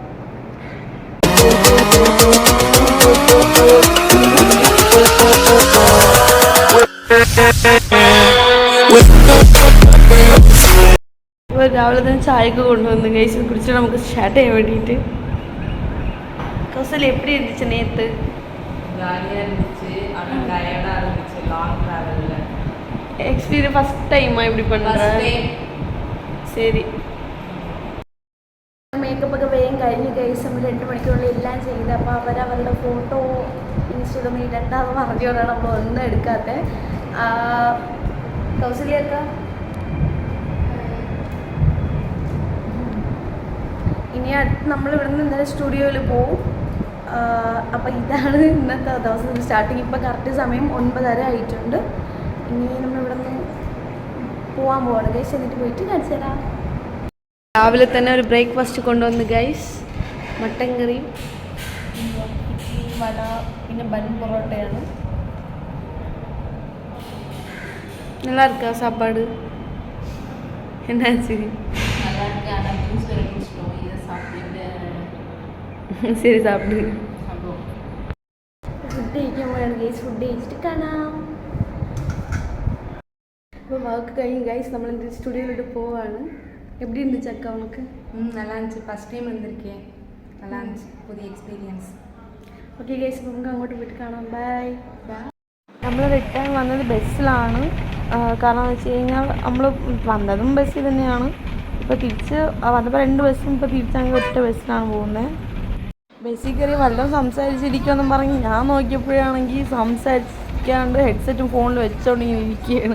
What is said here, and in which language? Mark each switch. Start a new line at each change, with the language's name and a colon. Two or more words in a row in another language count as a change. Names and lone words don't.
Malayalam: ഇപ്പോൾ രാവിലെ തന്നെ ചായയൊക്കെ കൊണ്ടുവന്നു ഗൈസ്, കുടിച്ചിട്ട് നമുക്ക് സ്റ്റാർട്ട് ചെയ്യാൻ വേണ്ടിയിട്ട്.
Tamil: കൗസല്യ எப்பிடி இருந்துச்சு நேத்து? ஜாலியாக இருந்துச்சு, ஆனால் டயர்டாக இருந்துச்சு.
English: long travelஇல் experience first timeஆ
Tamil: இப்படி பண்ணுறேன். சரி,
Malayalam: മേക്കപ്പൊക്കെ വേഗം കഴിഞ്ഞ് ഗൈസ്. നമ്മൾ 2 മണിക്കുള്ളിൽ എല്ലാം ചെയ്ത്. അപ്പോൾ അവരുടെ ഫോട്ടോ ഇൻസ്റ്റഗ്രാമിൽ ഇടണ്ടാന്ന് പറഞ്ഞുകൊണ്ടാണ് നമ്മൾ ഒന്നും എടുക്കാത്തത്. കൗസല്യൊക്കെ ഇനി അടുത്ത് നമ്മൾ ഇവിടെ നിന്ന് എന്തായാലും സ്റ്റുഡിയോയിൽ പോവും. അപ്പോൾ ഇതാണ് ഇന്നത്തെ ദിവസം സ്റ്റാർട്ടിങ്. ഇപ്പോൾ കറക്റ്റ് സമയം 9:30 ആയിട്ടുണ്ട്. ഇനി നമ്മളിവിടെ നിന്ന് പോകാൻ പോവാണ് ഗൈസ്. എന്നിട്ട് പോയിട്ട് കാണിച്ചു തരാം. രാവിലെ തന്നെ ഒരു ബ്രേക്ക്ഫാസ്റ്റ് കൊണ്ടുവന്ന് ഗൈസ്. മട്ടൻ കറിയും ഇഡ്ഡലി, വട, പിന്നെ ബൻ പൊറോട്ടയാണ്.
Tamil: நல்லா இருக்கா சாப்பாடு? என்னாச்சு? நல்லா இருக்கு, ஆனால் ஜூஸ் வேறு குடிச்சிட்டோம். இதை சாப்பிட்டு
Malayalam: ശരി സാപ്പിട്. ഫുഡ് കഴിക്കാൻ പോയാണ് ഗൈസ്. ഫുഡ് കഴിച്ചിട്ട് കാണാം. അപ്പോൾ വർക്ക് കഴിഞ്ഞ് ഗൈസ് നമ്മൾ എന്ത് സ്റ്റുഡിയോയിലോട്ട് പോവാണ്.
Tamil: எப்படி இருந்துச்சு அக்கா உனக்கு? நல்லா இருந்துச்சு.
English: first time
Tamil: வந்திருக்கேன், நல்லா இருந்துச்சு, புதிய எக்ஸ்பீரியன்ஸ்.
Malayalam: ഓക്കെ ഗൈസ്, അപ്പോൾ നമുക്ക് അങ്ങോട്ട് പോയിട്ട് കാണാം. ബൈ. നമ്മൾ റിട്ടേൺ വന്നത് ബസ്സിലാണ്. കാരണം എന്ന് വെച്ച് കഴിഞ്ഞാൽ നമ്മൾ വന്നതും ബസ്സിൽ തന്നെയാണ്. ഇപ്പോൾ തിരിച്ച് വന്നപ്പോൾ 2 ബസ്സും ഇപ്പോൾ തിരിച്ചാണെങ്കിൽ ഒറ്റ ബസ്സിലാണ് പോകുന്നത്. ബസ്സിൽ കയറി വല്ലതും സംസാരിച്ചിരിക്കുമെന്നും പറഞ്ഞ് ഞാൻ നോക്കിയപ്പോഴാണെങ്കിൽ സംസാരിക്കാണ്ട് ഹെഡ്സെറ്റും ഫോണിൽ വെച്ചോണ്ട് ഇങ്ങനെ ഇരിക്കുകയാണ്.